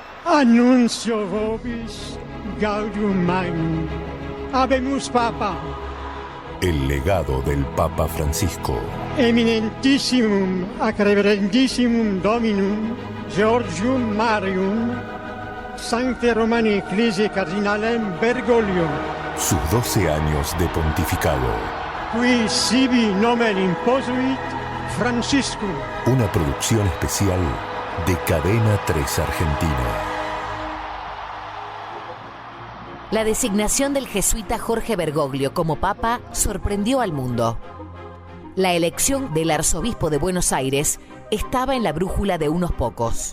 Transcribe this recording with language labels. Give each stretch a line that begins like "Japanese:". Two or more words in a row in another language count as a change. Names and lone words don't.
Latin: Annuncio vobis gaudium magnum. Habemus Papa.
Spanish: El legado del Papa Francisco.
Latin: Eminentissimum ac reverendissimum Dominum Georgium Marium Sancte Romani Ecclesiae Cardinalem Bergoglio.
Spanish: Sus 12 años de pontificado.
Latin: Qui sibi nomen imposuit Francisco.
Spanish: Una producción especial de Cadena 3 Argentina. La designación del jesuita Jorge Bergoglio como papa sorprendió al mundo. La elección del arzobispo de Buenos Aires estaba en la brújula de unos pocos.